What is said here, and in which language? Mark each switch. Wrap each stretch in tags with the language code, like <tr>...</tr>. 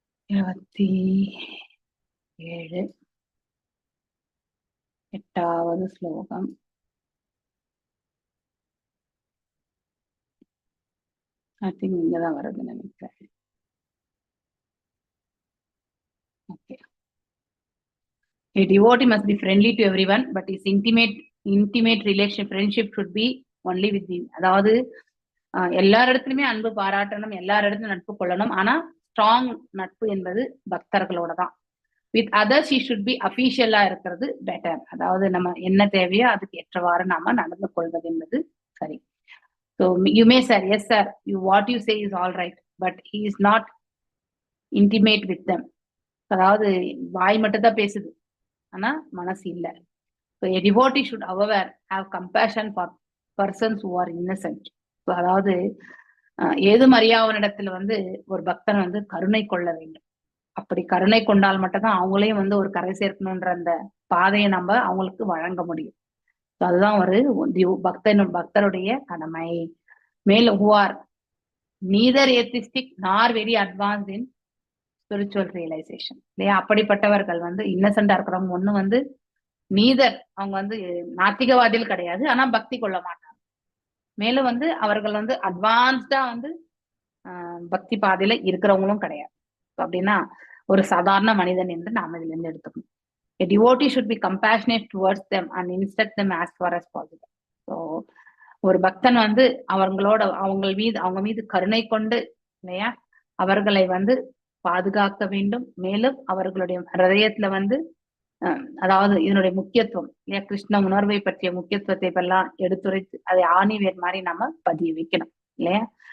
<ta>இருபத்தி 7 8வது ஸ்லோகம். ஐ திங்க் இங்கதான் வருதுன்னு நினைக்கிறேன். Okay.</ta> <en>A devotee must be friendly to everyone, but his intimate friendship should be only with him.</en> <ta>அதாவது எல்லாரிடத்துலயுமே அன்பு பாராட்டணும், எல்லாரிடத்துலயும் நட்பு கொள்ளணும். ஆனா ஸ்ட்ராங் நட்பு என்பது பக்தர்களோட தான்.</ta> <en>with others she should be</en> <ta>அஃபீஷியலா இருக்கிறது பெட்டர். அதாவது நம்ம என்ன தேவையோ அதுக்கு ஏற்றவாறு நாம நடந்து கொள்வது என்பது சரி.</ta> <en>So you may say, yes sir, what you say is all right, but he is not intimate with them.</en> <ta>அதாவது வாய் மட்டும் தான் பேசுது, ஆனா மனசு இல்ல.</ta> <en>So a devotee should however have compassion for persons who are innocent.</en> <ta>So அதாவது ஏதும் அறியாதவனிடத்துல வந்து ஒரு பக்தன் வந்து கருணை கொள்ள வேண்டும். அப்படி கருணை கொண்டால் மட்டும்தான் அவங்களையும் வந்து ஒரு கரை சேர்க்கணுன்ற அந்த பாதையை நம்ம அவங்களுக்கு வழங்க முடியும். அதுதான் ஒரு பக்தருடைய கடமை.</ta> <en>மேலும் who are neither atheistic nor very advanced in spiritual realization.</en> <ta>இல்லையா? அப்படிப்பட்டவர்கள் வந்து இன்னசென்டா இருக்கிறவங்க ஒண்ணு வந்து நீதர், அவங்க வந்து நாத்திகவாதிகள் கிடையாது, ஆனா பக்தி கொள்ள மாட்டாங்க. மேலும் வந்து அவர்கள் வந்து அட்வான்ஸ்டா வந்து பக்தி பாதையில இருக்கிறவங்களும் கிடையாது. அப்படின்னா ஒரு சாதாரண மனிதன் என்று நாம இதுல இருந்து எடுத்துக்கணும்.</ta> <en>A devotee should be compassionate towards them and instruct them as far as possible.</en> <ta>So ஒரு பக்தன் வந்து அவங்க மீது கருணை கொண்டு இல்லையா அவர்களை வந்து பாதுகாக்க வேண்டும். மேலும் அவர்களுடைய ஹிருதயத்துல வந்து அதாவது இதனுடைய முக்கியத்துவம் இல்லையா, கிருஷ்ண உணர்வை பற்றிய முக்கியத்துவத்தை எல்லாம் எடுத்துரைத்து அதை ஆணிவேர் மாதிரி நம்ம பதிய வைக்கணும் இல்லையா.</ta>